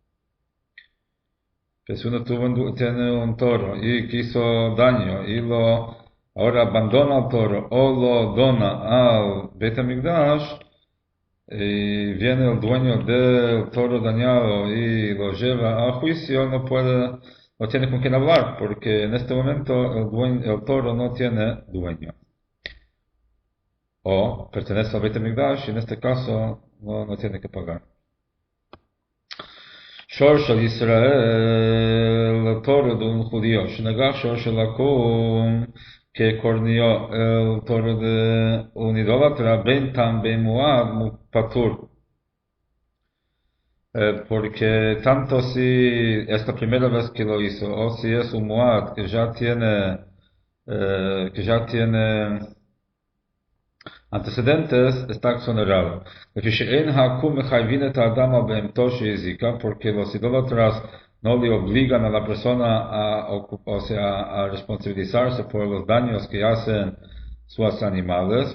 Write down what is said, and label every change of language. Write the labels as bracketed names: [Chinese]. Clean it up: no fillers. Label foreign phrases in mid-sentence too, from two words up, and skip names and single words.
[Spanish] Que si uno tiene un toro y que hizo daño y ahora abandona el toro o lo dona al Beit HaMikdash, y viene el dueño del toro dañado y lo lleva a juicio, no tiene con quién hablar, porque en este momento el toro no tiene dueño. O pertenece al Beit HaMikdash y en este caso no tiene que pagar. [Hebrew] שור של ישראל, [Spanish] toro de un judío, [Hebrew] שנגח שור של עקום כקורניו, [Spanish] el toro de un idólatra, [Hebrew] בין תם בין מועד, פטור. [Spanish] Porque tanto si es la primera vez que lo hizo, o si es un muad que ya tiene antecedentes, está exonerado. Porque los idólatras no le obligan a la persona a responsabilizarse por los daños que hacen sus animales.